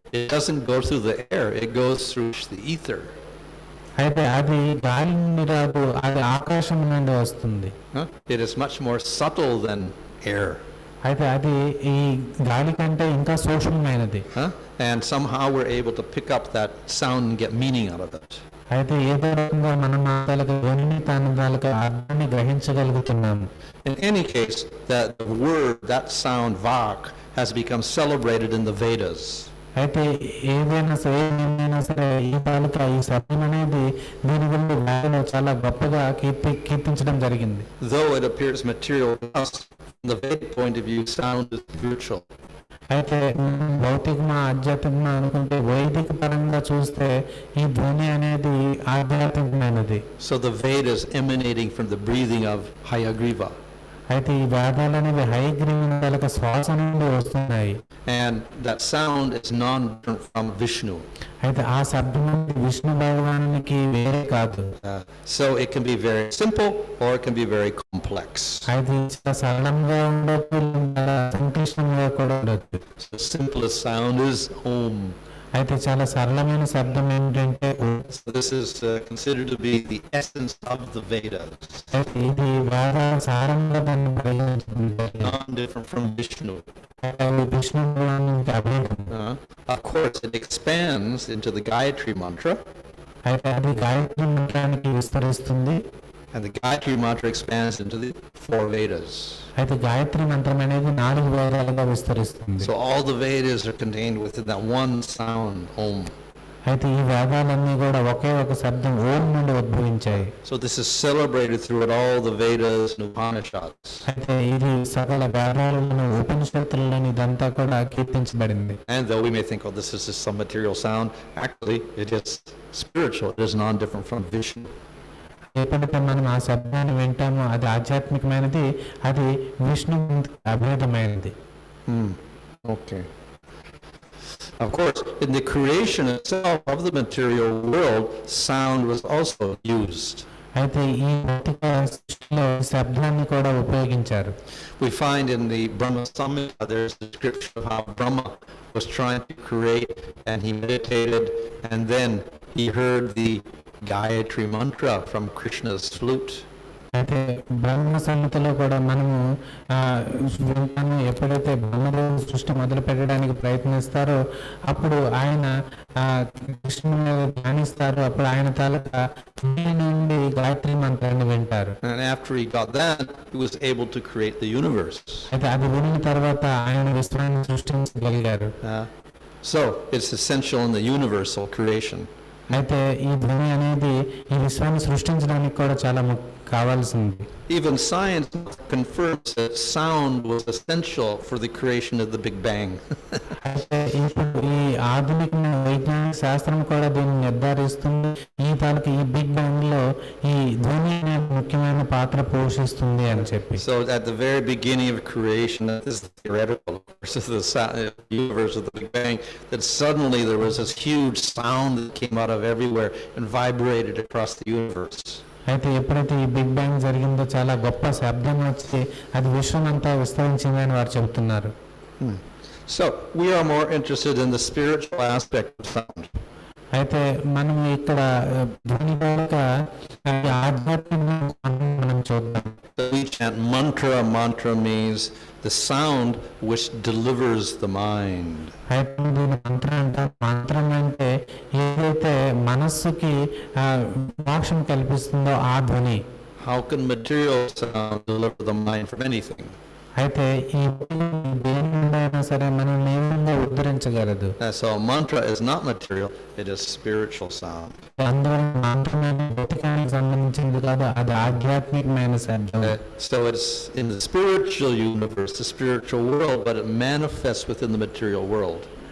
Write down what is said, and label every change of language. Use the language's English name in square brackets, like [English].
[English] It doesn't go through the air, it goes through the ether. [Telugu] అయితే అది గాలి నుండి రాదు, అది ఆకాశం నుండి వస్తుంది. [English] It is much more subtle than air. [Telugu] అయితే అది ఈ గాలి కంటే ఇంకా సూక్ష్మమైనది. [English] And somehow we're able to pick up that sound and get meaning out of it. [Telugu] అయితే ఏదో రకంగా మనం తాలూకు ధ్వనిని తన తాలూకు అర్థాన్ని గ్రహించగలుగుతున్నాము. [English] In any case, that word, that sound, vak, has become celebrated in the Vedas. [Telugu] అయితే ఏదైనా సరే ఈ తాలూకా ఈ శబ్దం అనేది దీని గురించి వేదలో చాలా గొప్పగా కీర్తించడం జరిగింది. [English] Though it appears material to us, from the Vedic point of view, sound is spiritual. [Telugu] అయితే భౌతికమా ఆధ్యాత్మికమా అనుకుంటే వైదిక పరంగా చూస్తే ఈ ధ్వని అనేది ఆధ్యాత్మికమైనది. [English] So the Vedas emanating from the breathing of Hayagriva. [Telugu] అయితే ఈ వేదాలు అనేవి హయగ్రీవుని తాలూకా శ్వాస నుండి వస్తున్నాయి. [English] And that sound is non-different from Vishnu. [Telugu] అయితే ఆ శబ్దం విష్ణు భగవానునికి వేరే కాదు. [English] So it can be very simple or it can be very complex. [Telugu] అయితే చాలా సరళంగా ఉండొచ్చు, సంక్లిష్టంగా కూడా ఉండొచ్చు. [English] So the simplest sound is Om. [Telugu] అయితే చాలా సరళమైన శబ్దం ఏంటంటే [English] So this is considered to be the essence of the Vedas, [Telugu] అయితే ఇది వేద సారంగా దాన్ని పరిగణించబడింది. [English] non-different from Vishnu. [Telugu] విష్ణు భగవానునికి అభేదం. [English] Of course, it expands into the Gayatri mantra, [Telugu] అయితే అది గాయత్రి మంత్రానికి విస్తరిస్తుంది. [English] and the Gayatri mantra expands into the 4 Vedas. [Telugu] అయితే గాయత్రి మంత్రం అనేది 4 వేదాలుగా విస్తరిస్తుంది. [English] So all the Vedas are contained within that one sound, Om. [Telugu] అయితే ఈ వేదాలన్నీ కూడా ఒకే ఒక శబ్దం ఓం నుండి ఉద్భవించాయి. [English] So this is celebrated throughout all the Vedas and Upanishads. [Telugu] అయితే ఇది సకల వేదాలను ఉపనిషత్తులను ఇదంతా కూడా కీర్తించబడింది. [English] And though we may think, oh, this is just some material sound, actually it is spiritual. It is non-different from Vishnu. [Telugu] ఎప్పుడైతే మనం ఆ శబ్దాన్ని వింటామో అది ఆధ్యాత్మికమైనది, అది Vishnu అభేదమైనది. [English] Okay. Of course, in the creation itself of the material world, sound was also used. [Telugu] అయితే ఈ భౌతిక సృష్టిలో శబ్దాన్ని కూడా ఉపయోగించారు. [English] We find in the Brahma Samhita there's a description of how Brahma was trying to create, and he meditated, and then he heard the Gayatri mantra from Krishna's flute. [Telugu] అయితే బ్రహ్మ సంహితలో కూడా మనము వింటాము, ఎప్పుడైతే బ్రహ్మదేవుడు సృష్టి మొదలు పెట్టడానికి ప్రయత్నిస్తారో అప్పుడు ఆయన కృష్ణుని ధ్యానిస్తారు. అప్పుడు ఆయన తాలూకా నుండి గాయత్రి మంత్రాన్ని వింటారు. [English] And after he got that, he was able to create the universe. [Telugu] అయితే అది వినిన తర్వాత ఆయన విశ్వాన్ని సృష్టించగలిగారు. [English] So it's essential in the universal creation. [Telugu] అయితే ఈ ధ్వని అనేది ఈ విశ్వాన్ని సృష్టించడానికి కూడా చాలా కావాల్సింది. [English] Even science confirms that sound was essential for the creation of the Big Bang. [Telugu] అయితే ఇప్పుడు ఈ ఆధునిక వైజ్ఞానిక శాస్త్రం కూడా దీన్ని నిర్ధారిస్తుంది. ఈ తాలూకు ఈ బిగ్ బ్యాంగ్ లో ఈ ధ్వని అనేది ముఖ్యమైన పాత్ర పోషిస్తుంది అని చెప్పి. [English] So at the very beginning of creation, this is theoretical, of course, of the universe of the Big Bang, that suddenly there was this huge sound that came out of everywhere and vibrated across the universe. [Telugu] అయితే ఎప్పుడైతే ఈ big bang జరిగిందో చాలా గొప్ప శబ్దం వచ్చి అది విశ్వం అంతా విస్తరించిందని వారు చెబుతున్నారు. [English] So we are more interested in the spiritual aspect of sound. [Telugu] అయితే మనం ఇక్కడ ధ్వని యొక్క ఆధ్యాత్మిక మనం చూద్దాం. [English] We chant mantra. Mantra means the sound which delivers the mind. [Telugu] అయితే దీని మంత్రం అంటారు. మంత్రం అంటే ఏదైతే మనస్సుకి మోక్షం కల్పిస్తుందో ఆ ధ్వని. [English] How can material sound deliver the mind from anything? [Telugu] అయితే ఈ దేని నుండి అయినా సరే మనల్ని ఏ విధంగా ఉద్ధరించగలదు. [English] So mantra is not material, it is spiritual sound. [Telugu] అందువల్ల మంత్రం భౌతికానికి సంబంధించింది కాదు, అది ఆధ్యాత్మికమైన శబ్దం. [English] So it's in the spiritual universe, the spiritual world, but it manifests within the material world.